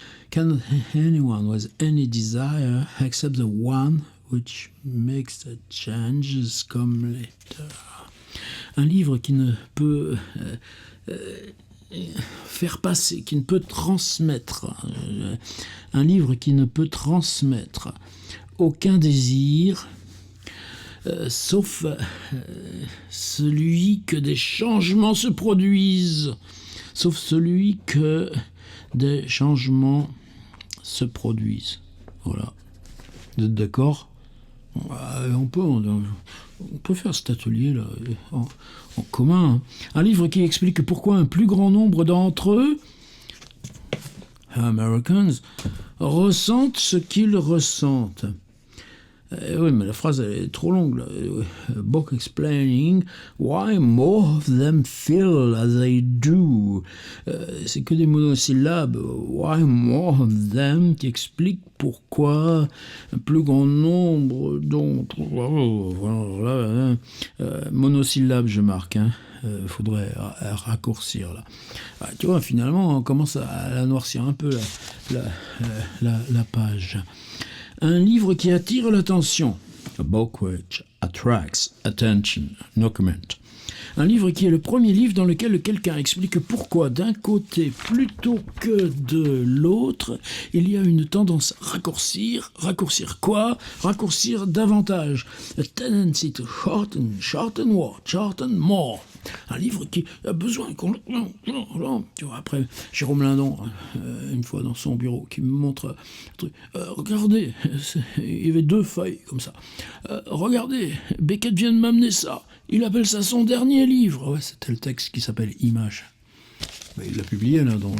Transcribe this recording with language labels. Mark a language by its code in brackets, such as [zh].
[en] Can anyone with any desire accept the one which makes the changes come later? [fr] Un livre qui ne peut faire passer, qui ne peut transmettre, un livre qui ne peut transmettre aucun désir, sauf celui que des changements se produisent, sauf celui que des changements se produisent. Voilà. Vous êtes d'accord ? On peut faire cet atelier-là en commun. Un livre qui explique pourquoi un plus grand nombre d'entre eux, Americans, ressentent ce qu'ils ressentent. Oui, mais la phrase elle est trop longue. Là. [en] A book explaining why more of them feel as they do. [fr] C'est que des monosyllabes. [en] Why more of them [fr] qui explique pourquoi un plus grand nombre d'entre voilà, monosyllabes, je marque. Faudrait raccourcir là. Tu vois, finalement, on commence à noircir un peu la page. Un livre qui attire l'attention. [en] A book which attracts attention. No comment. [fr] Un livre qui est le premier livre dans lequel quelqu'un explique pourquoi d'un côté plutôt que de l'autre, il y a une tendance à raccourcir. Raccourcir quoi ? Raccourcir davantage. [en] A tendency to shorten what? Shorten more. [fr] Un livre qui a besoin qu'on... Tu vois, après, Jérôme Lindon, une fois dans son bureau, qui me montre un truc. Regardez, il y avait 2 feuilles comme ça. Regardez, Beckett vient de m'amener ça. Il appelle ça son dernier livre. Ouais, c'était le texte qui s'appelle Images. Ben, il l'a publié là.